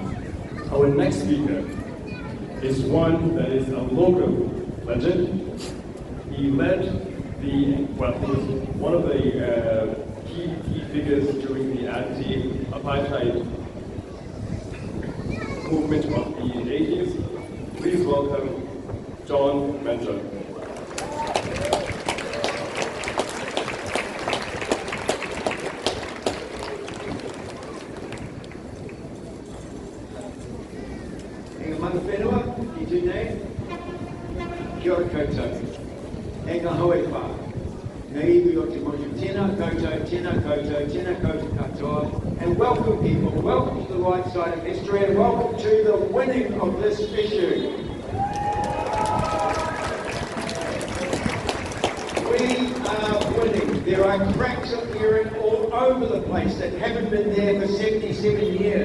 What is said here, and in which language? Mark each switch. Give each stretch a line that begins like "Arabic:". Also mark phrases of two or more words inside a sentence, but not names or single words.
English: Our next speaker is one that is a local legend. He led he was one of the key figures during the anti-apartheid movement of the 80s. Please welcome John Minto.
Māori: Kia ora koutou. E ngā haue whā. Ngā iwi o te moju. Tēnā koutou, tēnā koutou, tēnā koutou katoa.
English: And welcome people, welcome to the right side of history and welcome to the winning of this issue. We are winning. There are cracks appearing all over the place that haven't been there for 77 years.